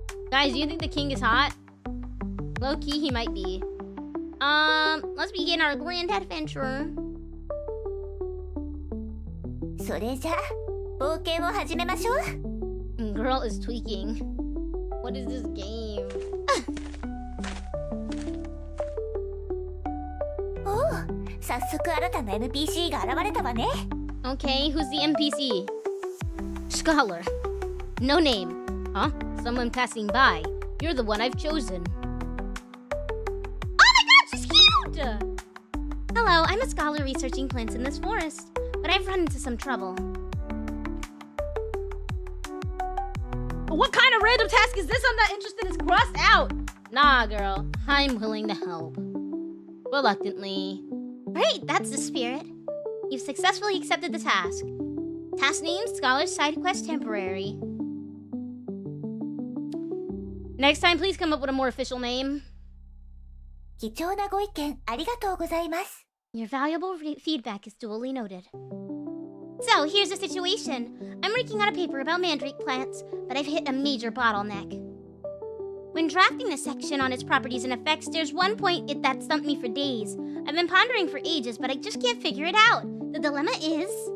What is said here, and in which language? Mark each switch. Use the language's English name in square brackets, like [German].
[English] Guys, do you think the king is hot? Low key, he might be. Let's begin our grand adventure. [Japanese] それじゃ冒険を始めましょう。 [English] Girl is tweaking. What is this game? [Japanese] おお、早速新たな NPC が現れたわね。 [English] Okay, who's the NPC? Scholar. No name. Huh? Someone passing by. You're the one I've chosen. Oh my god, she's cute! Hello, I'm a scholar researching plants in this forest, but I've run into some trouble. What kind of random task is this? I'm not interested. It's crossed out. Nah, girl. I'm willing to help. Reluctantly. Great, that's the spirit. You've successfully accepted the task. Task name, Scholar's Side Quest Temporary. Next time, please come up with a more official name. [Japanese] 貴重なご意見ありがとうございます。 [English] Your valuable feedback is duly noted. So, here's the situation. I'm working on a paper about mandrake plants, but I've hit a major bottleneck. When drafting the section on its properties and effects, there's one point that stumped me for days. I've been pondering for ages, but I just can't figure it out. The dilemma is...